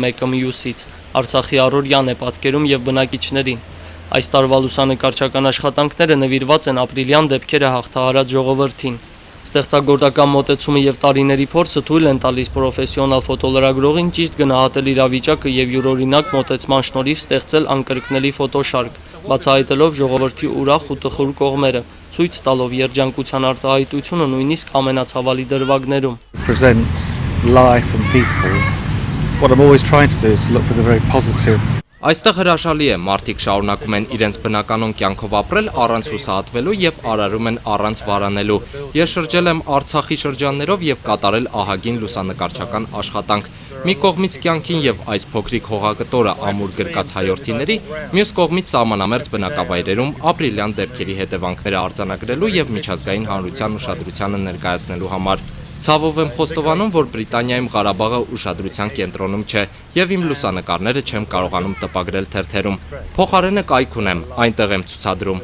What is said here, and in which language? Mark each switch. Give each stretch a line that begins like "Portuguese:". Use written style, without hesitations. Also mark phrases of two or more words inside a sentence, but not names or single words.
Armenian: մեկը մյուսից։ Արցախի առօրյան է պատկերում եւ բնակիչներին։ Այս տարվա լուսանկարչական աշխատանքները նվիրված են ապրիլյան դեպքերը հաղթահարած ժողովրդին։ Ստեղծագործական մոտեցումը եւ տարիների փորձը թույլ են տալիս պրոֆեսիոնալ ֆոտոլրագրողին ճիշտ գնահատել իրավիճակը եւ յուրօրինակ մոտեցման շնորհիվ ստեղծել անկրկնելի ֆոտոշարք, բացահայտելով ժողովրդի ուրախ ու տխուր կողմերը, ցույց տալով երջանկության արտահայտությունը նույնիսկ ամենացավալի դրվագներում։
English: What I'm always trying to do is look for the very positive.
Armenian: Այստեղ հրաշալի է, մարդիկ շարունակում են իրենց բնականon կյանքով ապրել առանց հուսահատվելու եւ արարում են առանց վարանելու։ Ես շրջել եմ Արցախի շրջաններով եւ կատարել ահագին լուսանկարչական աշխատանք։ Մի կողմից կյանքին եւ այս փոքրիկ հողակտորը ամուր գրկած հայրենիների, մյուս կողմից սահմանամերձ բնակավայրերում ապրիլյան դեպքերի հետևանքները արձանագրելու եւ միջազգային հանրության ուշադրությանը ներկայացնելու համար։ Ցավով եմ խոստովանում, որ Բրիտանիայում Ղարաբաղը ուշադրության կենտրոնում չէ եւ իմ լուսանկարները չեմ կարողանում տպագրել թերթերում։ Փոխարենը կայք ունեմ, այնտեղ եմ ցուցադրում։